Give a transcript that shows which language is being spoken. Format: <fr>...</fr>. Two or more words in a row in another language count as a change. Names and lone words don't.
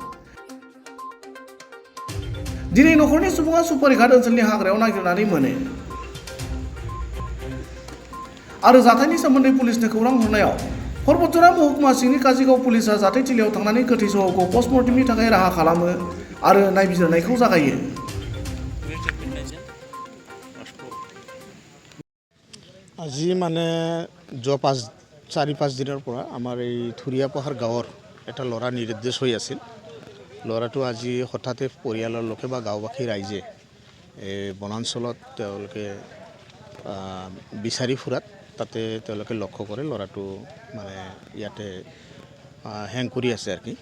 <brx>दिनै नखरनि सुबुङा सुपारिघाट ओनसोलनि हाग्रायाव नागिरनानै मोनो आरो जाथायनि सोमोन्दै पुलिसनो खौरां हरनायाव परबतझरा महकुमा सिंनि काजिगाव पुलिसआ जाथायथिलियाव थांनानै गोथै सह'खौ पस्टमर्टेमनि थाखाय राहा खालामो आरो नायबिजिरनायखौ जागायो।</brx> <as>আজি মানে যোৱা 4-5 দিনৰ পৰা আমাৰ এই থুৰিয়াপাহাৰ গাঁৱৰ এটা ল'ৰা নিৰুদ্দেশ হৈ আছিল। ল'ৰাটো আজি হঠাতে পৰিয়ালৰ লোকে বা গাঁওবাসী ৰাইজে বনাঞ্চলত তেওঁলোকে বিচাৰি ফুৰাত তাতে তেওঁলোকে লক্ষ্য কৰে ল'ৰাটো মানে ইয়াতে হেং কৰি আছে আৰু কি।</as>